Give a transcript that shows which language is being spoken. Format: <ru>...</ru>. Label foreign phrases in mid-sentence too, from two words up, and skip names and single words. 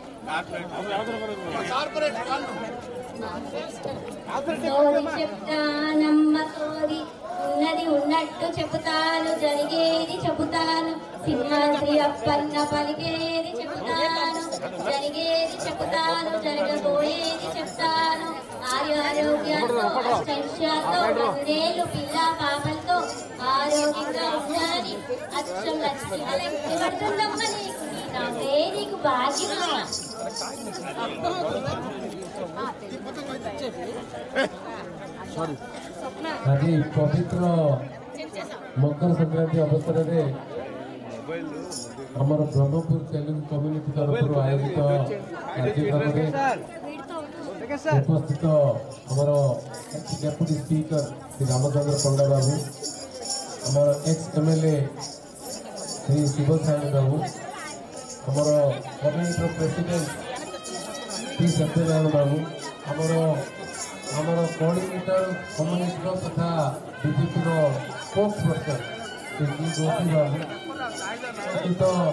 <te>చెప్తానమ్మ సోది ఉన్నది ఉన్నట్టు చెబుతాను జరిగేది చెబుతాను సింహాద్రి అప్పన్న పలికేది చెబుతాను జరిగేది చెబుతాను జరగబోయేది చెప్తాను ఆరోగ్యాలతో అష్టైశ్యాలతో వందేళ్ళు పిల్ల పాపలతో ఆరోగ్యంగా ఉండాలి అచ్చం లక్ష్మి పడుతుందమ్మ నీకు నీ నవ్వే నీకు భాగ్యమా</te> <or>ଆଜି ପବିତ୍ର ମକର ସଂକ୍ରାନ୍ତି ଅବସରରେ ଆମର ବ୍ରହ୍ମପୁର ତେଲୁଗୁ କମ୍ୟୁନିଟି ତରଫରୁ ଆୟୋଜିତ କାର୍ଯ୍ୟକ୍ରମରେ ଉପସ୍ଥିତ ଆମର</or> <en>deputy speaker</en> <or>ଶ୍ରୀ ରାମଚନ୍ଦ୍ର ପଣ୍ଡା ବାବୁ, ଆମର</or> <en>ex MLA</en> <or>ଶ୍ରୀ ଶିବ ସାଇନ ବାବୁ, ଆମର କମ୍ୟୁନିଟିର ପ୍ରେସିଡେଣ୍ଟ ଶ୍ରୀ ସତ୍ୟନାରାୟଣ ବାବୁ, ଆମର କୋଅର୍ଡିନେଟର କମ୍ୟୁନିଟିର ତଥା ବିଜେପିର</or> <en>spokes person</en> <or>ଶ୍ରୀ ଗୋପୀ ବାବୁ ସହିତ</or>